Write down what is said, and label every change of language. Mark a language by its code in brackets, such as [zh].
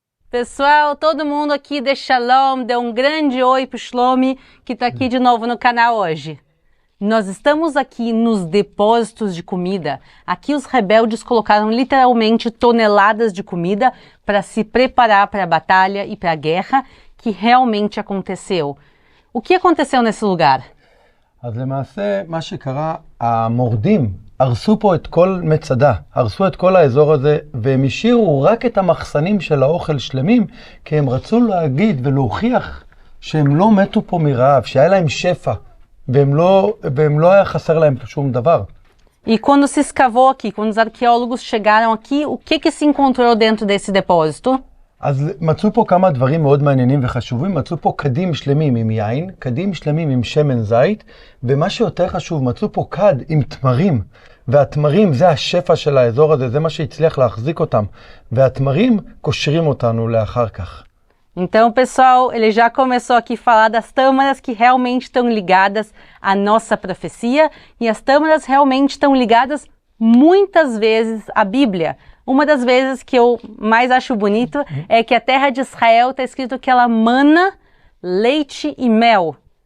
[pt] Pessoal, todo mundo aqui dê Shalom, dê um grande oi pro Shlomi, que está aqui de novo no canal hoje. Nós estamos aqui nos depósitos de comida. Aqui os rebeldes colocaram literalmente toneladas de comida para se preparar para a batalha e para a guerra que realmente aconteceu. O que aconteceu nesse lugar? [he] אז למעשה, מה שקרה, המורדים הרסו פה את כל מצדה, הרסו את כל האזור הזה, והם השאירו רק את המחסנים של האוכל שלמים, כי הם רצו להגיד ולהוכיח שהם לא מתו פה מרעב, שהיה להם שפע, והם לא היה חסר להם שום דבר. [pt] E quando se escavou aqui, quando os arqueólogos chegaram aqui, o que se encontrou dentro desse depósito? [he] אז מצאו פה כמה דברים מאוד מעניינים וחשובים, מצאו פה קדים שלמים עם יין, קדים שלמים עם שמן זית, ומה שיותר חשוב, מצאו פה קד עם תמרים, והתמרים זה השפע של האזור הזה, זה מה שהצליח להחזיק אותם, והתמרים קושרים אותנו לאחר כך. [pt] Então, pessoal, ele já começou aqui a falar das tâmaras que realmente estão ligadas à nossa profecia, e as tâmaras realmente estão ligadas muitas vezes à Bíblia. Uma das vezes que eu mais acho bonito é que a terra de Israel está escrito que ela mana leite e mel.